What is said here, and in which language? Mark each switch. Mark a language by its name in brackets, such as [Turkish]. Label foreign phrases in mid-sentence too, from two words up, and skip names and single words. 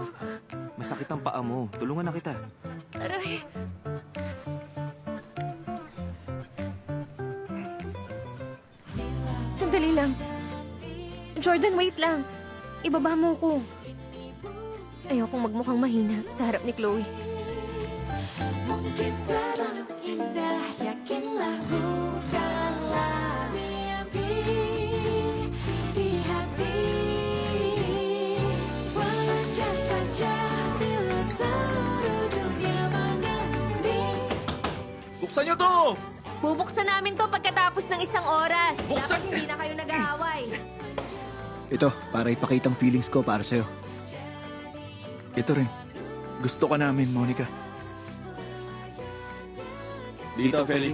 [Filipino] Masakit ang paa mo. Tulungan na kita. Aray! Sandali lang. Jordan, wait lang. Ibaba mo ko. Ayokong magmukhang mahina sa harap ni Chloe. [Indonesian] Mungkin terlalu indah, yakinlah bukanlah mimpi di hati. Wajar saja bila seluruh dunia mengenang. [Filipino] Buksan niyo to! Bubuksan namin to pagkatapos ng isang oras. Buksan! Dapat hindi na kayo nag-aaway. Ito, para ipakita ang feelings ko para sa'yo. Ito rin. Gusto ka namin, Monica. Dito, Feli.